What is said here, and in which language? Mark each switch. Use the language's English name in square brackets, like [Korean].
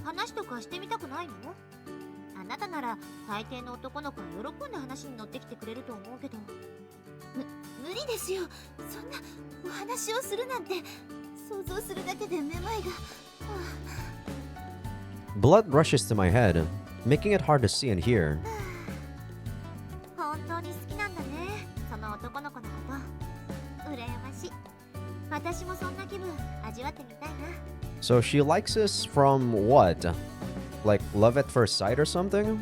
[Japanese] 話とかしてみたくないの？あなたなら大抵の男の子は喜んで話に乗ってきてくれると思うけど。無理ですよ。そんなお話をするなんて想像するだけでめまいが。 [English] Blood rushes to my head, making it hard to see and hear. [Japanese] 本当に好きなんだね、その男の子のこと。羨ましい。私もそんな気分味わってみたいな。 [English] So she likes us from what? Like love at first sight or something?